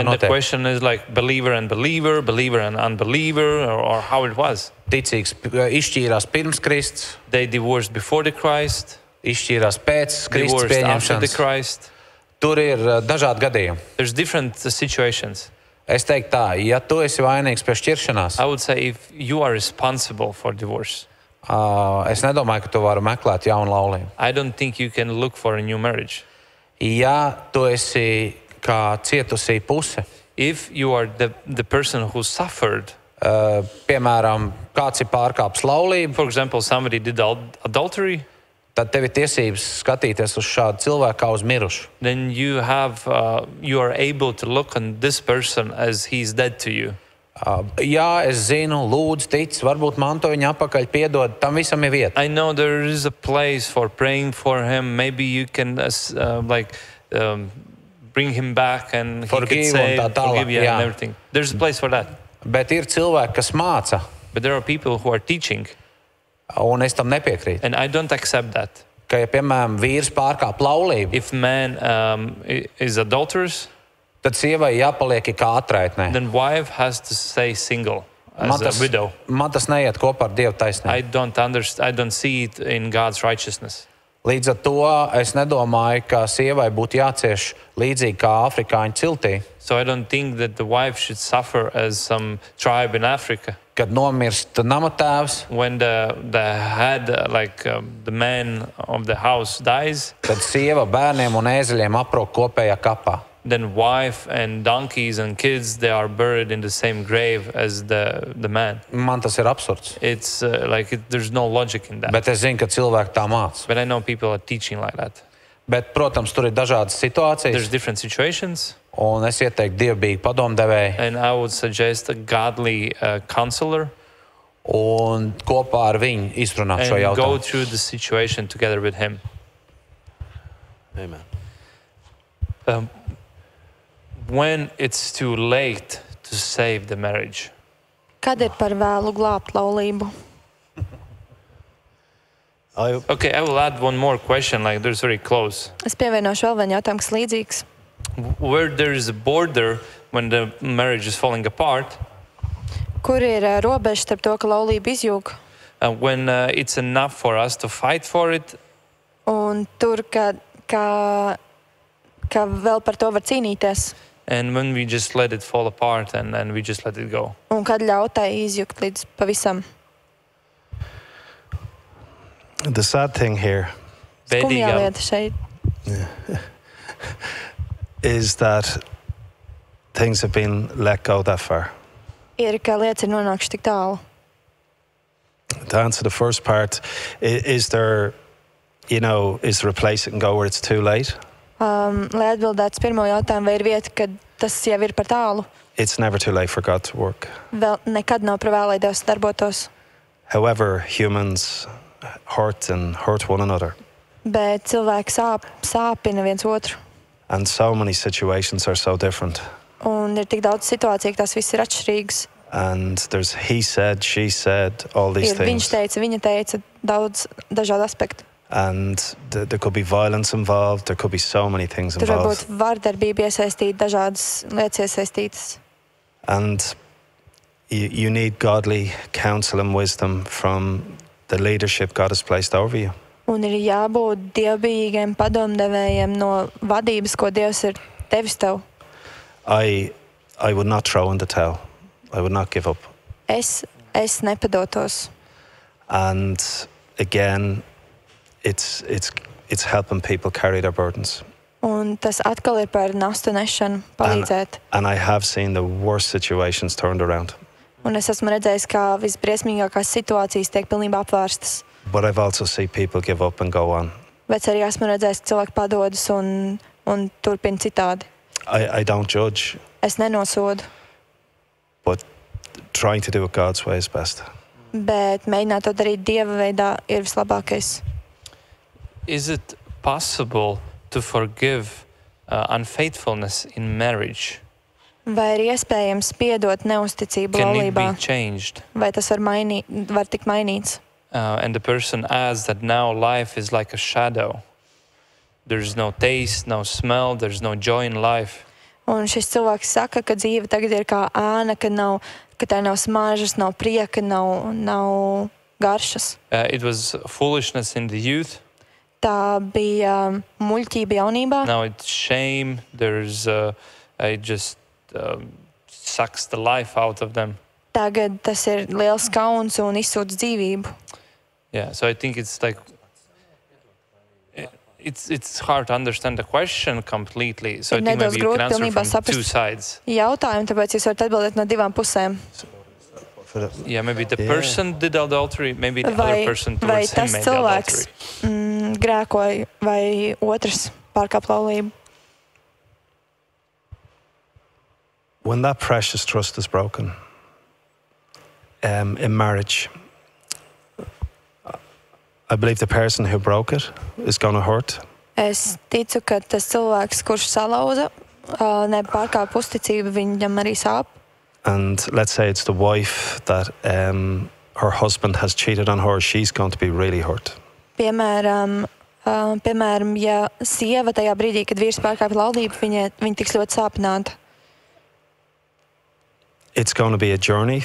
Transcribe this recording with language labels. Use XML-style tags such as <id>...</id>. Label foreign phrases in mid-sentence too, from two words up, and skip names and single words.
<en>And the</en> <lv>notiek.</lv> <en>question is like believer and believer, believer and unbeliever, or how it was.</en> <lv>Ticīgs izšķīrās pirms Kristus,</lv> <en>They divorced before the Christ,</en> <lv>izšķīrās pēc Kristus</lv> <en>divorced after the</en> <lv>pieņemšanas.</lv> <en>Christ.</en> <lv>Tur ir dažādi gadījumi.</lv> <en>There's different situations.</en> <lv>Es teiktu tā, ja tu esi vainīgs pie šķiršanās,</lv> <en>I would say if you are responsible for divorce,</en> <lv>es nedomāju, ka tu vari meklēt jaunu laulību.</lv> <en>I don't think you can look for a new marriage.</en> <lv>Ja tu esi kā cietusī puse,</lv> <en>if you are the person who suffered,</en> <lv>piemēram, kāds ir pārkāpis laulību,</lv> <en>for example, somebody did adultery,</en> <lv>tad tev ir tiesības skatīties uz šādu cilvēku kā uz mirušu.</lv> <en>then you are able to look on this person as he's dead to you.</en> <lv>Jā, es zinu, lūdzu, tic, varbūt man to viņa apakaļ piedod, tam visam ir vieta.</lv> <en>I know there is a place for praying for him. Maybe you can bring him back and he Forgive could say,</en> <lv>un tā tālāk,</lv> <en>forgive you</en> <lv>jā.</lv> <en>and everything. There's a place for that.</en> <lv>Bet ir cilvēki, kas māca,</lv> <en>But there are people who are teaching,</en> <lv>un es tam nepiekrītu.</lv> <en>and I don't accept that.</en> <lv>Ka, ja, piemēram, vīrs pārkāp laulību,</lv> <en>If man is adulterous,</en> <lv>tad sievai jāpaliek kā atraitnē.</lv> <en>then wife has to stay single as a widow.</en> <lv>Man tas neiet kopā ar Dieva</lv> <en>I</en> <lv>taisnību.</lv> <en>don't see it in God's righteousness.</en> <lv>Līdz ar to es nedomāju, ka sievai būtu jācieš līdzīgi kā afrikāņu ciltī,</lv> <en>So I don't think that the wife should suffer as some tribe in Africa.</en> <lv>kad nomirst namatēvs,</lv> <en>When the head, the man of the house dies,</en> <lv>tad sieva bērniem un ēzeļiem aprok kopējā kapā.</lv> <en>then wife and donkeys and kids, they are buried in the same grave as the man.</en> <lv>Man tas ir absurds.</lv> <en>It's there's no logic in that.</en> <lv>Bet es zinu, ka cilvēki tā māca.</lv> <en>But I know people are teaching like that.</en> <lv>Bet, protams, tur ir dažādas</lv> <en>There's</en> <lv>situācijas,</lv> <en>different situations,</en> <lv>un es ieteiktu dievbijīgu padomdevēju</lv> <en>and I would suggest a godly counselor</en> <lv>un kopā ar viņu izrunāt šo</lv> <en>and go</en> <lv>jautājumu.</lv> <en>through the situation together with him. Amen. When it's too late to save the marriage.</en> <lv>Kad ir par vēlu glābt laulību?</lv> <en>Okay, I will add one more question, like there's very close.</en> <lv>Es pievienošu vēl vienu jautājumu, kas līdzīgs.</lv> <en>Where there is a border when the marriage is falling apart,</en> <lv>Kur ir robeža starp to, ka laulība izjūg,</lv> <en>when it's enough for us to fight for it,</en> <lv>un tur, ka vēl par to var cīnīties,</lv> <en>and when we just let it fall apart and we just let it go.</en> <lv>un kad ļaut tai izjukt līdz pavisam.</lv> <en>The sad thing here</en> <lv>Skumjā Bēdīgā, lieta šeit</lv> <en>is that things have been let go that far.</en> <lv>ir, ka lietas ir nonākušas tik tālu.</lv> <en>To answer the first part, is there a place it can go where it's too late?</en> <lv>Lai atbildētu pirmo jautājumu, vai ir vieta, kad tas jau ir par tālu,</lv> <en>It's never too late for God to work.</en> <lv>vēl nekad nav par vēlu, lai Dievs darbotos.</lv> <en>However, humans hurt one another.</en> <lv>Bet cilvēki sāpina viens otru.</lv> <en>And so many situations are so different.</en> <lv>Un ir tik daudz situāciju, ka tās viss ir atšķirīgas.</lv> <en>And there's he said, she said, all these</en> <lv>Ir viņš</lv> <en>things.</en> <lv>teica, viņa teica, daudz dažādu aspektu.</lv> <en>And there could be violence involved. There could be so many things</en> <lv>Tur var</lv> <en>involved.</en> <lv>būt vardarbība iesaistīta, dažādas lietas iesaistītas.</lv> <en>And you need godly counsel and wisdom from the leadership God has placed over you.</en> <lv>Un ir jābūt dievbijīgiem padomdevējiem no vadības, ko Dievs ir devis tev.</lv> <en>I would not throw in the towel. I would not give up.</en> <lv>Es nepadotos.</lv> <en>And again, it's helping people carry their burdens.</en> <lv>Un tas atkal ir par nastu nešanu, palīdzēt.</lv> <en>And I have seen the worst situations turned around.</en> <lv>Un es esmu redzējis, kā visbriesmīgākās situācijas tiek pilnībā apvērstas.</lv> <en>But I've also seen people give up and go on.</en> <lv>Bet arī esmu redzējis, ka cilvēki padodas un turpina citādi.</lv> <en>I don't judge,</en> <lv>Es nenosodu,</lv> <en>but trying to do it God's way is best.</en> <lv>bet mēģināt to darīt Dieva veidā ir vislabākais.</lv> <en>is it possible to forgive unfaithfulness in marriage?</en> <lv>Vai ir iespējams piedot neusticību</lv> <en>Can it</en> <lv>laulībā?</lv> <en>be changed?</en> <lv>Vai tas var tikt mainīts?</lv> <en>And the person adds that now life is like a shadow. There's no taste, no smell, there's no joy in life.</en> <lv>Un šis cilvēks saka, ka dzīve tagad ir kā ēna, ka tā nav smaržas, nav prieka, nav garšas.</lv> <en>It was foolishness in the youth.</en> <lv>Tā bija muļķība jaunībā.</lv> <en>Now it's shame. It just sucks the life out of them.</en> <lv>Tagad tas ir liels kauns un izsūdz dzīvību.</lv> <en>Yeah, so I think it's like It's hard to understand the question completely. So I</en> <lv>Ir</lv> <en>think</en> <lv>nedaudz</lv> <en>maybe you</en> <lv>grūti</lv> <en>can answer</en> <lv>pilnībā</lv> <en>from two</en> <lv>saprast</lv> <en>sides.</en> <lv>jautājumu, tāpēc jūs varat atbildēt no divām pusēm.</lv> <en>Yeah, maybe the Yeah. person did adultery, maybe the other</en> <lv>Vai,</lv> <en>person</en> <lv>vai</lv> <en>towards him</en> <lv>tas</lv> <en>made the</en> <lv>cilvēks</lv> <en>adultery.</en> <lv>Grēkoja, vai otrs pārkāp laulību?</lv> <en>When that precious trust is broken in marriage, I believe the person who broke it is going to hurt.</en> <lv>Es ticu, ka tas cilvēks, kurš salauza, nepārkāp uzticību, viņam arī sāp.</lv> <en>And let's say it's the wife that her husband has cheated on her, she's going to be really hurt.</en> <lv>Piemēram, ja sieva tajā brīdī, kad vīrs pārkāpj laulību, viņa tiks ļoti sāpināta.</lv> <en>It's going to be a journey,</en>